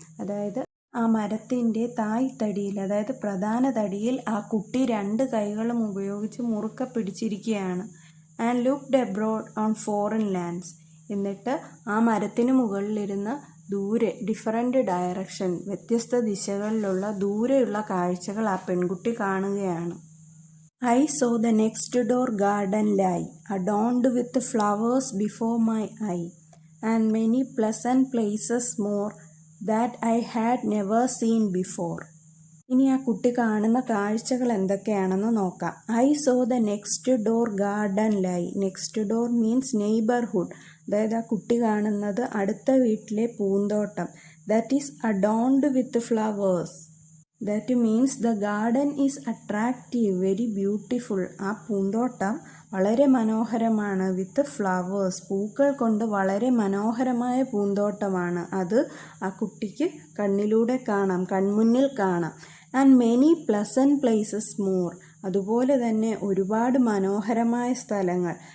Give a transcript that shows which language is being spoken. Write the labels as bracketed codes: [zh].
[ml] അതായത് ആ മരത്തിൻ്റെ തായ് തടിയിൽ, അതായത് പ്രധാന തടിയിൽ ആ കുട്ടി രണ്ട് കൈകളും ഉപയോഗിച്ച് മുറുക്കെ പിടിച്ചിരിക്കുകയാണ്. [en] And looked abroad on foreign lands. [ml] എന്നിട്ട് ആ മരത്തിന് മുകളിലിരുന്ന് ദൂരെ ഡിഫറൻറ്റ് ഡയറക്ഷൻ, വ്യത്യസ്ത ദിശകളിലുള്ള ദൂരെയുള്ള കാഴ്ചകൾ ആ പെൺകുട്ടി കാണുകയാണ്. [en] I saw the next door garden lie, adorned with flowers before my eye, and many pleasant places more that I had never seen before. [ml] ഇനി ആ കുട്ടി കാണുന്ന കാഴ്ചകൾ എന്തൊക്കെയാണെന്ന് നോക്കാം. [en] I saw the next door garden lie. Next door means neighborhood. [ml] അതായത് ആ കുട്ടി കാണുന്നത് അടുത്ത വീട്ടിലെ പൂന്തോട്ടം. [en] That is adorned with flowers. That means the garden is attractive, very beautiful. [ml] ആ പൂന്തോട്ടം വളരെ മനോഹരമാണ്. വിത്ത് ഫ്ലവേഴ്സ്, പൂക്കൾ കൊണ്ട് വളരെ മനോഹരമായ പൂന്തോട്ടമാണ്. അത് ആ കുട്ടിക്ക് കണ്ണിലൂടെ കാണാം, കൺമുന്നിൽ കാണാം. [en] And many pleasant places more. [ml] അതുപോലെ തന്നെ ഒരുപാട് മനോഹരമായ സ്ഥലങ്ങൾ.